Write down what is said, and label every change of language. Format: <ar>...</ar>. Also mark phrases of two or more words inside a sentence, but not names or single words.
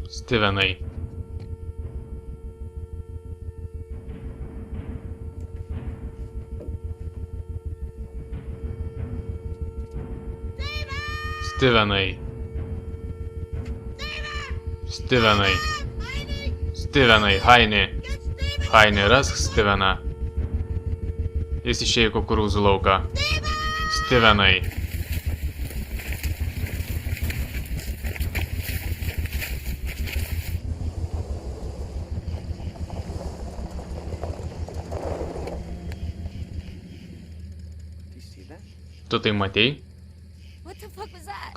<lt>Stivenai. Stivenai. Stivenai. Stivenai, Haini. Haini, rask Stiveną. Jis išėjo į kukurūzų lauką. Stivenai.</lt> <en>You see that?</en> <lt>Tu tai matei?</lt> <en>What the fuck was that?</en>